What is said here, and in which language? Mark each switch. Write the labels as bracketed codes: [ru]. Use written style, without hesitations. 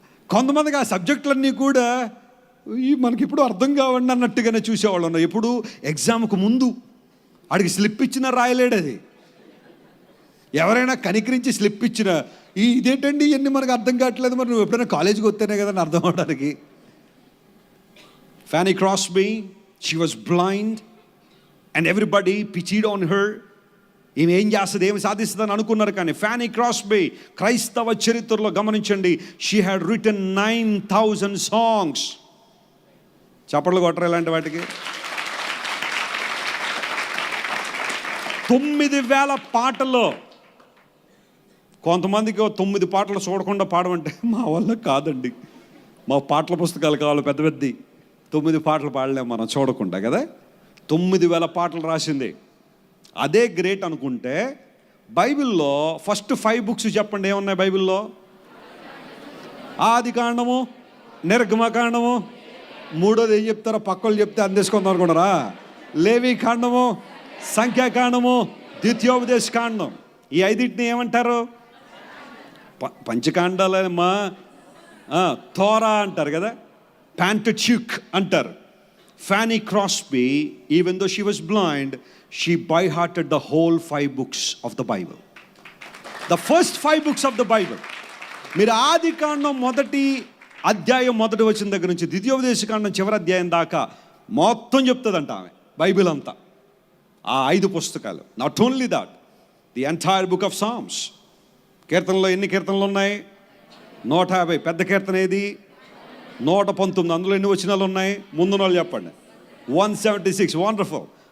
[te] కొంతమందికి ఆ సబ్జెక్టులన్నీ కూడా మనకి ఇప్పుడు అర్థం కావండి అన్నట్టుగానే చూసేవాళ్ళు ఉన్నారు. ఎప్పుడు ఎగ్జామ్కు ముందు ఆడికి స్లిప్ ఇచ్చినా రాయలేడు, అది ఎవరైనా కనికరించి స్లిప్ ఇచ్చిన ఇదేంటండి ఇవన్నీ మనకు అర్థం కావట్లేదు, మరి నువ్వు ఎప్పుడైనా కాలేజీకి వస్తేనే కదా అని అర్థం అవడానికి. [en] Fanny Crosby, she was blind and everybody pitied on her. [te] ఈమె ఏం చేస్తుంది, ఏమి సాధిస్తుందని అనుకున్నారు. కానీ ఫ్యానీ క్రాస్బీ క్రైస్తవ చరిత్రలో గమనించండి, [en] She had written 9,000 songs. [te] చప్పట్లు కొట్టరు ఇలాంటి వాటికి. 9,000 పాటల్లో. కొంతమందికి 9 పాటలు చూడకుండా పాడమంటే మా వల్ల కాదండి, మా పాటల పుస్తకాలు కావాలి పెద్ద పెద్దవి. 9 పాటలు పాడలేము మనం చూడకుండా కదా. 9,000 పాటలు రాసింది. అదే గ్రేట్ అనుకుంటే, బైబిల్లో ఫస్ట్ 5 బుక్స్ చెప్పండి ఏమున్నాయి బైబిల్లో? ఆది కాండము, నిర్గమకాండము, మూడోది ఏం చెప్తారో పక్కలు చెప్తే అందేసుకుందాం అనుకున్నారా? లేవి కాండము, సంఖ్యాకాండము, ద్వితీయోపదేశ కాండం. ఈ 5టిని ఏమంటారు? పంచకాండాలమ్మా. తోరా అంటారు కదా, Pentateuch అంటారు. [en] Fanny Crosby, even though she was blind, she by-hearted the whole 5 books of the Bible. The first 5 books of the Bible. [te] మీరు ఆది కాండం మొదటి అధ్యాయం మొదటి వచ్చిన దగ్గర నుంచి ద్వితీయోపదేశ కాండం చివరి అధ్యాయం దాకా మొత్తం చెప్తుందంట ఆమె, బైబిల్ అంతా, ఆ 5 పుస్తకాలు. [en] Not only that, the entire book of psalms. [te] కీర్తనలో ఎన్ని కీర్తనలు ఉన్నాయి? 150. పెద్ద కీర్తన ఏది? 119. అందులో ఎన్ని వచనాలు ఉన్నాయి? ముందున వాళ్ళు చెప్పండి. 176. వండర్ఫుల్.